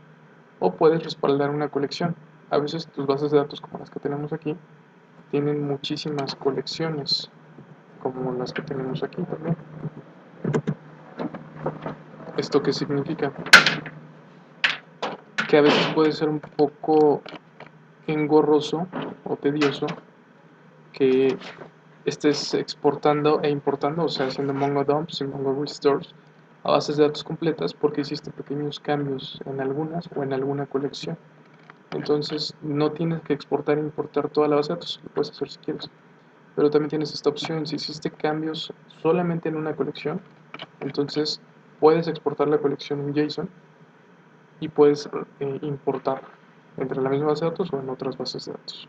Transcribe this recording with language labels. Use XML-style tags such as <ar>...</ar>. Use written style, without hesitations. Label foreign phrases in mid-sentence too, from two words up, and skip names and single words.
<es>O puedes respaldar una colección. A veces tus bases de datos, como las que tenemos aquí, tienen muchísimas colecciones, como las que tenemos aquí también. ¿Esto qué significa? Que a veces puede ser un poco engorroso o tedioso que estés exportando e importando, o sea, haciendo</es> <en>Mongo dumps</en> <es>y</es> <en>Mongo restores</en> <es>a bases de datos completas porque hiciste pequeños cambios en algunas o en alguna colección. Entonces no tienes que exportar e importar toda la base de datos, lo puedes hacer si quieres. Pero también tienes esta opción, si hiciste cambios solamente en una colección, entonces puedes exportar la colección en JSON y puedes importar entre la misma base de datos o en otras bases de datos.</es>